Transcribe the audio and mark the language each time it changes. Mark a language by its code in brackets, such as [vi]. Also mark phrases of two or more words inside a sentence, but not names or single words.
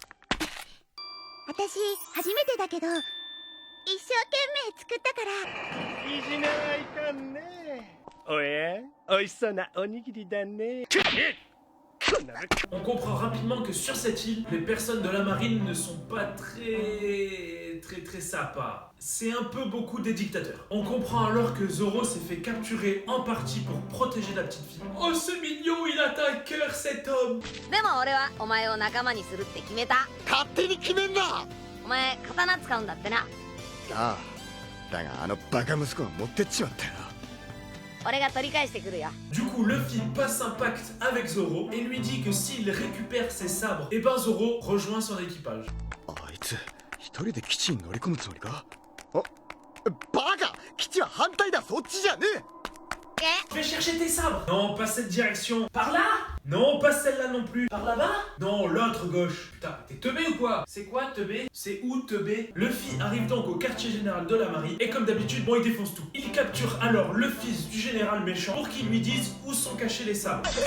[ja] 私初めてだけど一生懸命作ったからいじめはいかんね。おや、おいしそうなおにぎりだね。 [fr] On comprend rapidement que sur cette île, les personnes de la marine ne sont pas très sympas. C'est un peu beaucoup des dictateurs. On comprend alors que Zoro s'est fait capturer en partie pour protéger la petite fille. Oh, c'est mignon, il a un cœur cet homme. [ja] でも俺はお前を仲間にするって決めた。勝手に決めんな。お前刀使うんだってな。ああ、だがあのバカ息子は持ってっちまったよ。俺が取り返してくるよ。 [fr] Du coup, Luffy passe un pacte avec Zoro et lui dit que s'il récupère ses sabres, et ben Zoro rejoint son équipage. [ja] あいつ一人で基地に乗り込むつもりか。あ、バカ、基地は反対だ。そっちじゃねえ。 [fr] Fais chercher tes sabres. Non, pas cette direction. Par là? Non, pas celle-là non plus. Par là-bas? Non, l'autre gauche. Putain, t'es teubé ou quoi? C'est quoi teubé? C'est où teubé? Luffy arrive donc au quartier général de la marine et comme d'habitude, bon, il défonce tout. Il capture alors le fils du général méchant pour qu'il lui dise où sont cachés les sabres.